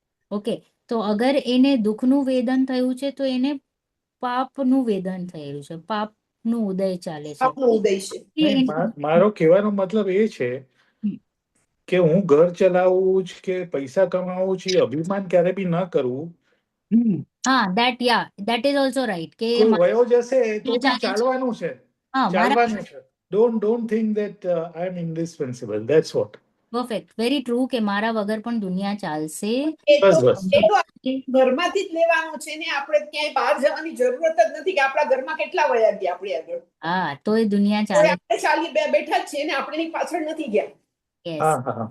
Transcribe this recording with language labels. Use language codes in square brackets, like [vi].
[gu] Okay, તો અગર એને દુઃખનું વેદન થયું છે, તો એને પાપનું વેદન થયેલું છે, પાપનું ઉદય ચાલે છે. આપનો ઉદય છે. મારો કહેવાનો મતલબ એ છે કે હું ઘર ચલાવવું જ કે પૈસા કમાવું છે, અભિમાન ક્યારે બી ન કરવું. [en] હા, that is also right કે [gu] કોઈ વયો જશે તો બી ચાલે છે. ચાલવાનું છે, હા, ચાલવાનું છે. [en] Don't think that I am indispensable. That's what. Perfect, very true [gu] કે મારા વગર પણ દુનિયા ચાલશે. એ તો બસ. ઘરમાંથી જ લેવાનું છે ને, આપણે ક્યાંય બહાર જવાની જરૂરત જ નથી કે આપણા ઘરમાં કેટલા વયા ગયા આપણી આગળ. હા, તો એ દુનિયા તો ચાલે. આપણે ચાલી બેઠા જ છીએ ને, આપણે એની પાછળ નથી ગયા. [en] yes,